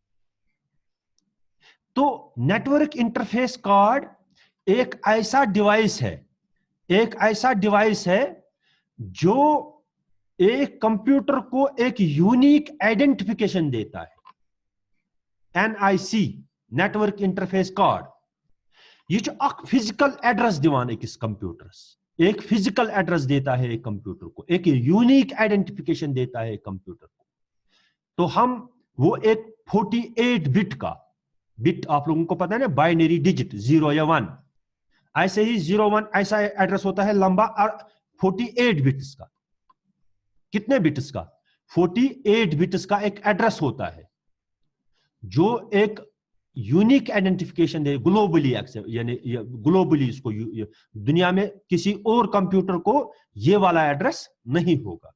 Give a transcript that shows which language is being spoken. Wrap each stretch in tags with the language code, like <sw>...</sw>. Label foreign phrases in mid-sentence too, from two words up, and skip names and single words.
<hi>तो</hi> <en>network interface card</en> <hi>एक ऐसा डिवाइस है जो एक कंप्यूटर को एक</hi> <en>unique identification</en> <hi>देता है।</hi> <ks>NIC</ks> <en>network interface card</en> <ks>यह</ks> <en>physical address</en> <ks>दिवान अकिस कंप्यूटरस,</ks> <hi>एक</hi> <en>physical address</en> <hi>देता है एक कंप्यूटर को, एक</hi> <en>unique identification</en> <hi>देता है एक कंप्यूटर को। तो हम वो एक 48 बिट आप लोगों को पता है ना,</hi> <en>binary digit</en> <hi>0 या 1, ऐसे ही 01 ऐसा एड्रेस होता है लंबा, और 48 बिट्स का, कितने बिट्स का, 48 बिट्स का एक एड्रेस होता है जो एक</hi> <en>unique identification</en> <hi>दे ग्लोबली, यानी ग्लोबली इसको दुनिया में किसी और कंप्यूटर को ये वाला एड्रेस नहीं होगा।</hi>